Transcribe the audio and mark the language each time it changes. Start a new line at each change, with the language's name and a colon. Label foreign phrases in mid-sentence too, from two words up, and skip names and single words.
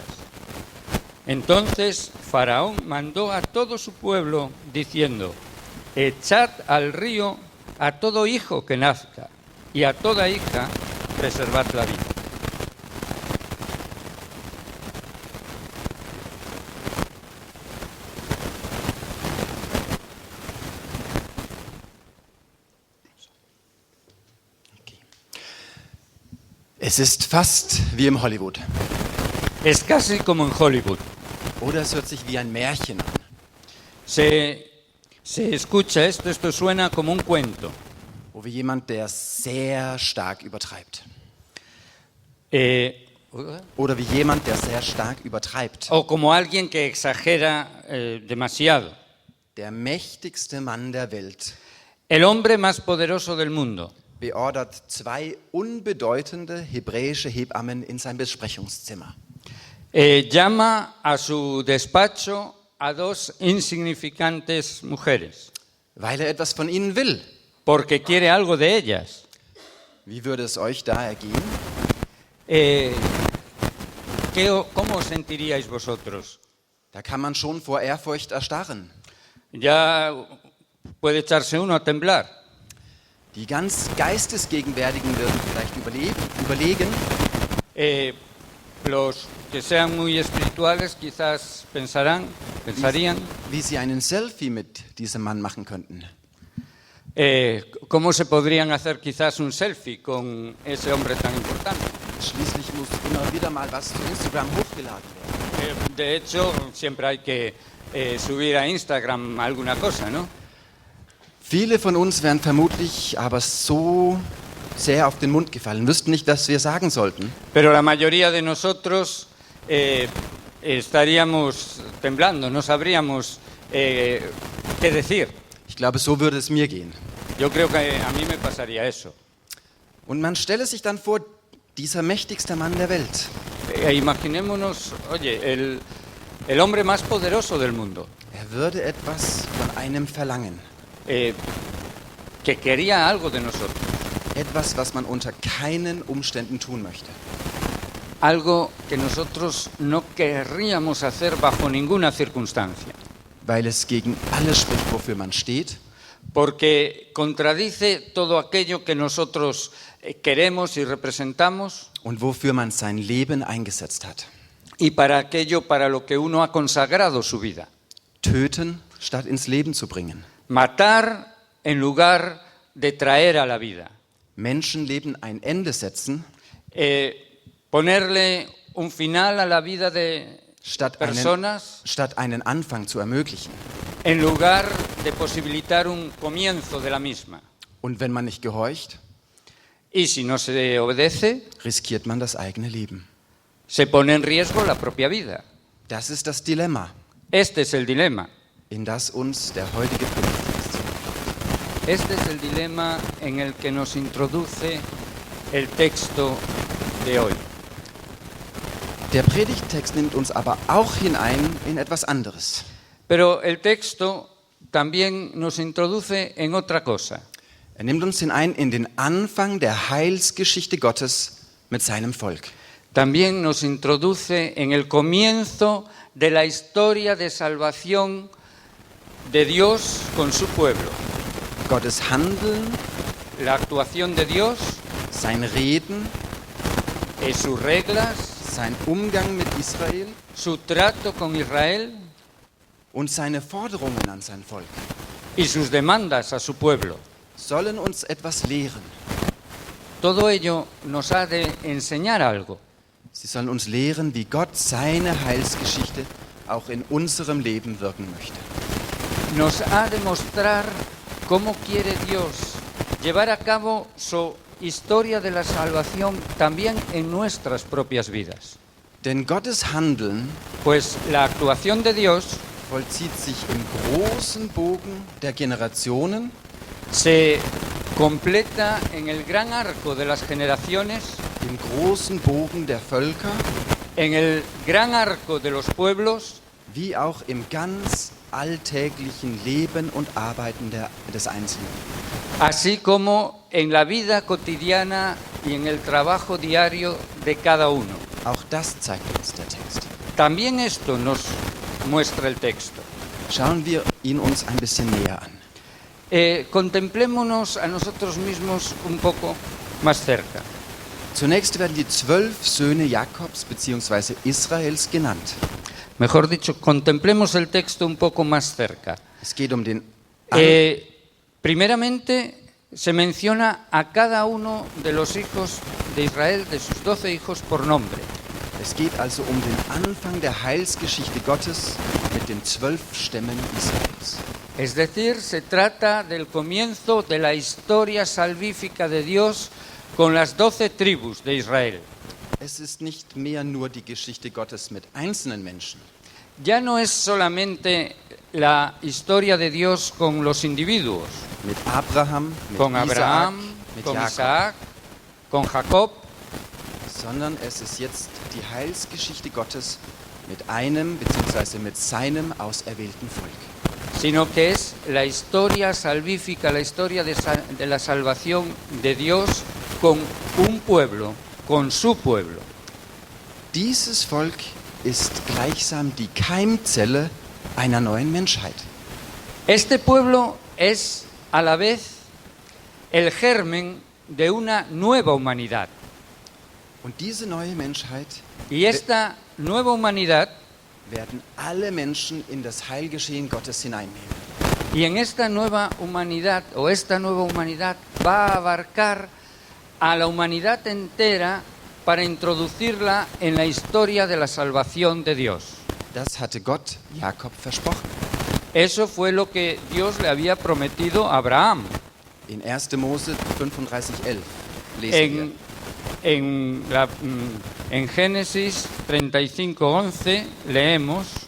Spanish: Entonces Faraón mandó a todo su pueblo diciendo: echad al río a todo hijo que nazca, y a toda hija preservad la vida.
German: Es ist fast wie im Hollywood.
Spanish: Es casi como en Hollywood.
German: Oder es hört sich wie ein Märchen an.
Spanish: Se escucha esto suena como un cuento.
German: Wo wie jemand, der sehr stark übertreibt. Oder wie jemand, der sehr stark übertreibt.
Spanish: O como alguien que exagera demasiado.
German: Der mächtigste Mann der Welt
Spanish: El hombre más poderoso del mundo
German: beordert 2 unbedeutende hebräische Hebammen in sein Besprechungszimmer.
Spanish: llama a su despacho a 2 insignificantes mujeres,
German: Weil er etwas von ihnen will.
Spanish: porque quiere algo de ellas.
German: Wie würde es euch da ergehen?
Spanish: ¿Cómo os sentiríais vosotros?
German: Da kann man schon vor Ehrfurcht erstarren.
Spanish: Ya puede echarse uno a temblar.
German: Die ganz Geistesgegenwärtigen würden vielleicht überlegen,
Spanish: Los que sean muy espirituales quizás pensarían,
German: wie sie einen Selfie mit diesem Mann machen könnten.
Spanish: ¿cómo se podrían hacer quizás un selfie con ese hombre tan importante?
German: Schließlich muss immer wieder mal was zu Instagram hochgeladen werden.
Spanish: De hecho, siempre hay que subir a Instagram alguna cosa, ¿no?
German: Viele von uns wären vermutlich aber so sehr auf den Mund gefallen, wüssten nicht, was wir sagen sollten.
Spanish: Pero la mayoría de nosotros estaríamos temblando, no sabríamos qué decir.
German: Ich glaube, so würde es mir gehen.
Spanish: Yo creo que a mí me pasaría eso.
German: Und man stelle sich dann vor, dieser mächtigste Mann der Welt,
Spanish: Imaginémonos, oye, el hombre más poderoso del mundo,
German: er würde etwas von einem verlangen.
Spanish: que quería algo de nosotros,
German: Etwas, was man unter keinen Umständen tun möchte.
Spanish: algo que nosotros no querríamos hacer bajo ninguna circunstancia,
German: Weil es gegen alles spricht, wofür man steht.
Spanish: porque contradice todo aquello que nosotros queremos y representamos
German: Und wofür man sein Leben eingesetzt hat.
Spanish: y para aquello para lo que uno ha consagrado su vida.
German: Töten, statt ins Leben zu bringen.
Spanish: Matar en lugar de traer a la vida.
German: Menschenleben ein Ende setzen,
Spanish: Ponerle un final a la vida de
German: statt
Spanish: personas
German: einen Anfang zu ermöglichen.
Spanish: en lugar de posibilitar un comienzo de la misma.
German: Und wenn man nicht gehorcht,
Spanish: Y si no se obedece,
German: riskiert man das eigene Leben.
Spanish: se pone en riesgo la propia vida.
German: Das ist das Dilemma,
Spanish: Este es el dilema.
German: in das uns der heutige Predigtext zieht.
Spanish: Este es el dilema en el que nos introduce el texto de hoy.
German: Der Predigttext nimmt uns aber auch hinein in etwas anderes.
Spanish: Pero el texto también nos introduce en otra cosa.
German: Er nimmt uns hinein in den Anfang der Heilsgeschichte Gottes mit seinem Volk.
Spanish: También nos introduce en el comienzo de la historia de salvación de Dios con su pueblo.
German: Gottes Handeln,
Spanish: La actuación de Dios,
German: sein Reden,
Spanish: sus reglas,
German: sein Umgang mit Israel
Spanish: su trato con Israel
German: und seine Forderungen an sein Volk
Spanish: y sus demandas a su pueblo.
German: sollen uns etwas lehren.
Spanish: Todo ello nos ha de enseñar algo.
German: Sie sollen uns lehren, wie Gott seine Heilsgeschichte auch in unserem Leben wirken möchte.
Spanish: Nos ha de mostrar cómo quiere Dios llevar a cabo su historia de la salvación también en nuestras propias vidas.
German: Denn Gottes Handeln
Spanish: Pues la actuación de Dios
German: vollzieht sich im großen Bogen der Generationen,
Spanish: se completa en el gran arco de las generaciones,
German: im großen Bogen der Völker,
Spanish: en el gran arco de los pueblos,
German: wie auch im ganz alltäglichen Leben und Arbeiten des Einzelnen.
Spanish: así como en la vida cotidiana y en el trabajo diario de cada uno.
German: Auch das zeigt uns der Text.
Spanish: También esto nos muestra el texto.
German: Schauen wir ihn uns ein bisschen näher an.
Spanish: Contemplémonos a nosotros mismos un poco más cerca.
German: Zunächst werden die 12 Söhne Jakobs bzw. Israels genannt.
Spanish: Mejor dicho, contemplemos el texto un poco más cerca.
German: Es geht um den
Spanish: Primeramente, se menciona a cada uno de los hijos de Israel, de sus 12 hijos, por nombre.
German: Es geht also um den Anfang der Heilsgeschichte Gottes mit den 12 Stämmen Israels.
Spanish: Es decir, se trata del comienzo de la historia salvífica de Dios con las 12 tribus de Israel.
German: Es ist nicht mehr nur die Geschichte Gottes mit einzelnen Menschen.
Spanish: Ya no es solamente la historia de Dios con los individuos,
German: Mit Abraham, mit
Spanish: con
German: Isaak,
Spanish: Abraham,
German: mit
Spanish: con
German: Jakob,
Spanish: Isaac, con Jacob,
German: sondern es ist jetzt die Heilsgeschichte Gottes mit einem bzw. mit seinem auserwählten Volk.
Spanish: sino que es la historia salvífica, la historia de la salvación de Dios con un pueblo, con su pueblo.
German: Dieses Volk ist gleichsam die Keimzelle einer neuen Menschheit.
Spanish: Este pueblo es a la vez el germen de una nueva humanidad.
German: Und diese neue Menschheit
Spanish: Y esta nueva humanidad,
German: werden alle Menschen in das Heilgeschehen Gottes hineinnehmen.
Spanish: y en esta nueva humanidad, o esta nueva humanidad, va a abarcar a la humanidad entera para introducirla en la historia de la salvación de Dios.
German: Das hatte Gott Jakob versprochen.
Spanish: Eso fue lo que Dios le había prometido a Abraham.
German: In 1. Mose 35,11 lesen wir.
Spanish: En Génesis 35:11 leemos: